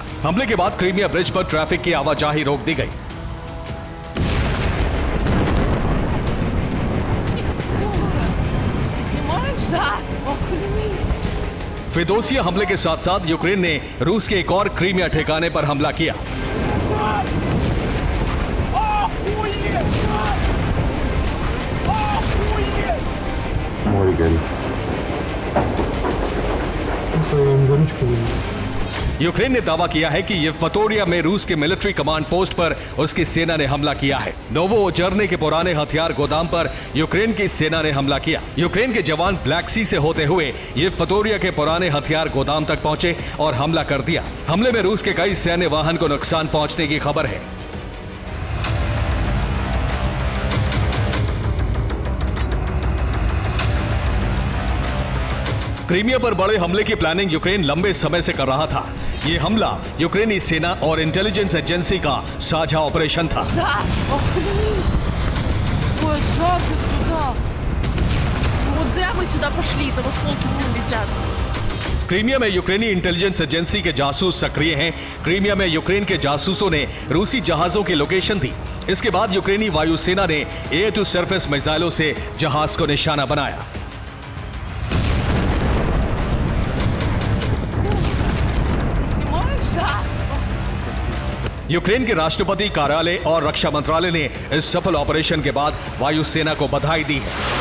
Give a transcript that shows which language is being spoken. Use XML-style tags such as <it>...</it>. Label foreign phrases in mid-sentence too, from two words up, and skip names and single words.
<hi>हमले के बाद क्रीमिया ब्रिज पर ट्रैफिक की आवाजाही रोक दी गई। फेदोसिया हमले के साथ साथ यूक्रेन ने रूस के एक और क्रीमिया ठिकाने पर हमला किया।</hi> <ru>Море горит. Горючку выйдет.</ru> <hi>यूक्रेन ने दावा किया है कि येवपतोरिया में रूस के मिलिट्री कमांड पोस्ट पर उसकी सेना ने हमला किया है। नोवोचेरने के पुराने हथियार गोदाम पर यूक्रेन की सेना ने हमला किया। यूक्रेन के जवान ब्लैक सी से होते हुए येवपतोरिया के पुराने हथियार गोदाम तक पहुंचे और हमला कर दिया। हमले में रूस के कई सैन्य वाहन को नुकसान पहुंचने की खबर है। क्रीमिया पर बड़े हमले की प्लानिंग यूक्रेन लंबे समय से कर रहा था। यह हमला यूक्रेनी सेना और इंटेलिजेंस एजेंसी का साझा ऑपरेशन था।</hi> <ru>Ой, жалко сюда. Вот зря мы сюда пошли, там осколки прилетят.</ru> <hi>क्रीमिया में यूक्रेनी इंटेलिजेंस एजेंसी के जासूस सक्रिय हैं। क्रीमिया में यूक्रेन के जासूसों ने रूसी जहाजों की लोकेशन दी। इसके बाद यूक्रेनी वायुसेना ने</hi> <en>air to surface</en> <hi>मिसाइलों से जहाज को निशाना बनाया। यूक्रेन के राष्ट्रपति कार्यालय और रक्षा मंत्रालय ने इस सफल ऑपरेशन के बाद वायुसेना को बधाई दी है।</hi>